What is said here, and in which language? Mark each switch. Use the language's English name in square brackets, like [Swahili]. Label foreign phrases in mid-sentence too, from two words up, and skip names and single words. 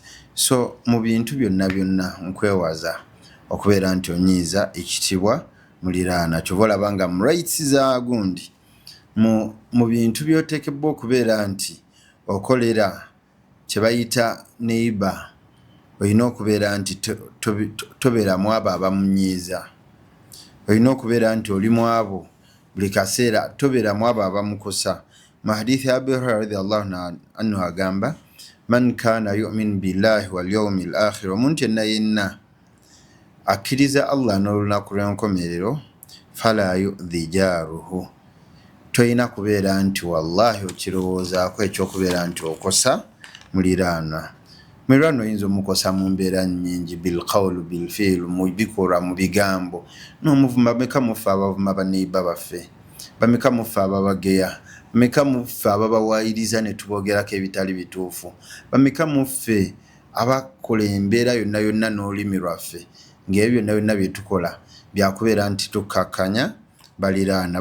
[Ganda] So mu bintu byonna nkwewaza okubeera nti onyiiza ekitibwa muliraana kyova olaba nga mu rights za gundi mu bintu by'oteekebwa okubeera nti okolera kye bayita neighbor olina okubeera nti tobeeramu abo abamunyiiza, olina okubeera nti oli mu abo buli kaseera tobeeramu abo abamukosa. Mu hadithi ya [Arabic] Abu Hurairah رضي الله عنه agamba من كان يؤمن بالله واليوم الآخر, [Ganda] omuntu yenna akkiriza Allah n'olunaku lw'enkomerero [Arabic] فلا يؤذي جاره, [Ganda] toyina kubeera nti wallahi okirowoozaako ekyokubeera nti okosa muliraanwa. Muliraanwa oyinza omukosa mu mbeera nnyingi [Arabic] بالقول بالفعل, [Ganda] mu bikolwa mu bigambo n'omuvuma. Bameka muffe abavuma baneiba baffe, bameka muffe ababageya, bameka muffe ababawaayiriza ne tubogerako ebitali bituufu, bameka muffe abakola embeera yonna n'olulimi lwaffe ng'ebyo byonna bye tukola byakubeera nti tukakkanya baliraana.